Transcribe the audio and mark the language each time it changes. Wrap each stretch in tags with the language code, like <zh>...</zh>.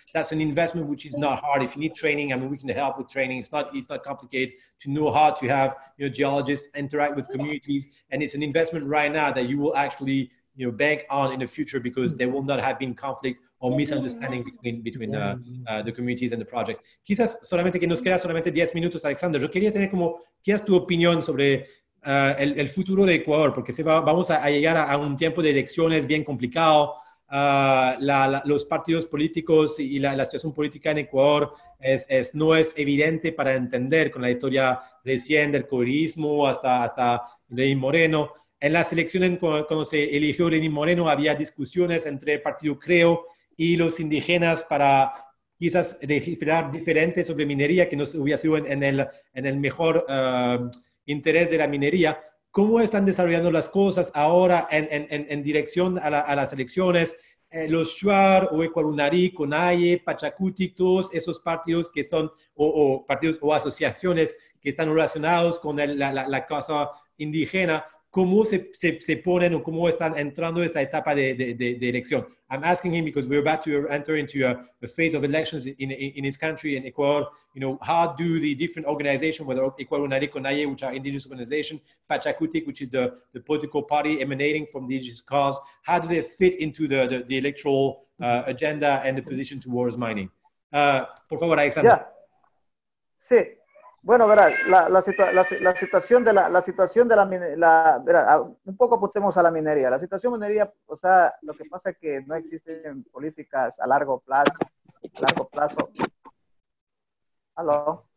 <en>That's an investment which is not hard. If you need training, I mean, we can help with training. It's not complicated to know how to have geologists interact with communities, and it's an investment right now that you will actually bank on in the future, because there will not have been conflict or misunderstanding between the communities and the project.</en> <es>Quizás solamente que nos queda solamente 10 minutos, Alexander. Yo quería tener quizás tu opinión sobre el futuro de Ecuador, porque vamos a llegar a un tiempo de elecciones bien complicado. Los partidos políticos y la situación política en Ecuador no es evidente para entender, con la historia recién del correísmo hasta Lenín Moreno. En las elecciones, cuando se eligió Lenín Moreno, había discusiones entre el partido Creo y los indígenas para quizás legislar diferente sobre minería, que no hubiera sido en el mejor interés de la minería. ¿Cómo están desarrollando las cosas ahora en dirección a las elecciones? Los Shuar o Ecuarunarí, CONAIE, Pachacuti, todos esos partidos que son, o partidos o asociaciones que están relacionados con la causa indígena, ¿cómo se ponen o cómo están entrando esta etapa de elección?</es> <en>I'm asking him because we're about to enter into a phase of elections in his country, in Ecuador. You know, how do the different organizations, whether Ecuador Conaye, which are indigenous organizations, Pachacutic, which is the political party emanating from the indigenous cause, how do they fit into the electoral agenda and the position towards mining?</en> <es>Por favor, Alexander.</es> <en>Yeah.</en> <es>Sí, bueno, verá, la situación de la situación de verá, un poco apuntemos a la minería. La situación minería, o sea, lo que pasa es que no existen políticas a largo plazo. A largo plazo. ¿Aló?</es>